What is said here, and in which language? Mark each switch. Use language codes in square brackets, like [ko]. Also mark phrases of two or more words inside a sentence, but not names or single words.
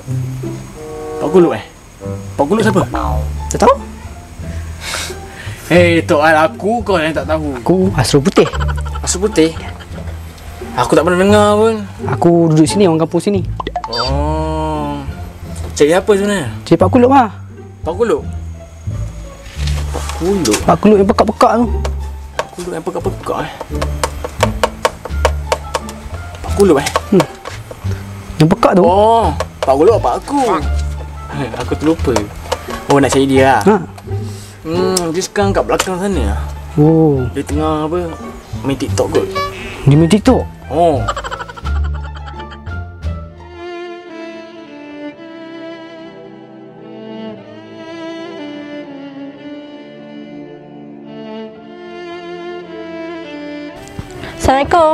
[ms] Pak Kuluk Pak Kuluk siapa? Tak tahu? Tok aku kau yang tak tahu. Aku Asrul Putih. Asal putih? Aku tak pernah dengar pun. Aku duduk sini, orang kampung sini. Oh. Cik apa sebenarnya? Cik Pak Kuluk mah. Pak Kuluk? Pak Kuluk? Pak Kuluk yang pekak-pekak tu. Pak Kuluk yang pekak-pekak Pak Kuluk Yang pekak tu. Oh, Pak Kuluk apa aku? Aku terlupa. Oh, nak cari dia lah. Dia sekarang kat belakang sana lah. Oh, Dia tengah apa, main TikTok kot. dia main TikTok. Oh. Assalamualaikum.